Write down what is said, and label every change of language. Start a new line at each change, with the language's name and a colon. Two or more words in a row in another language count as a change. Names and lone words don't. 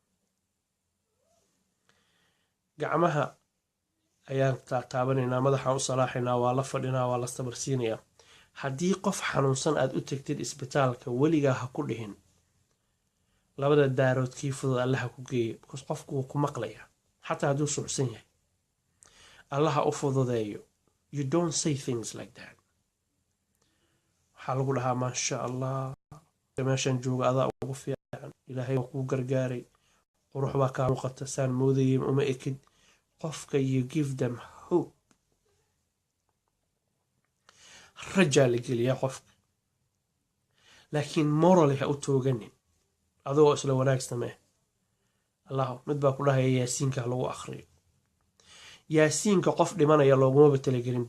Somali: gacmaha ayaan taabanaynaa, madaxaan u salaaxaynaa, waa la fadhinaa, waa la sabarsiinayaa. haddii qof xanuunsan aad u tegtid isbitaalka, weligaa ha ku dhihin 2 daarood kii fudud allaha ku geeyo, because qofku wuu ku maqlayaa xataa hadduu suucsan yahay. allaha u fududeeyo.
English: you don't say things like that.
Somali: waxaa lagu dhahaa
Arabic: maasha allah,
Somali: meeshan jooga adaa ugu fiican, ilaahay waa kuu gargaaray, qurux baa kaa muuqata, saan moodayay uma ekid.
English: qofka you give them hope,
Somali: rajaa la geliyaa qofka. laakiin morally ha u tooganin adagoo isla wanaag samee. mid baa ku dhahaya yaasiinka lagu akhriyo. yaasiinka qof dhimanaya loogumaba talagelinba.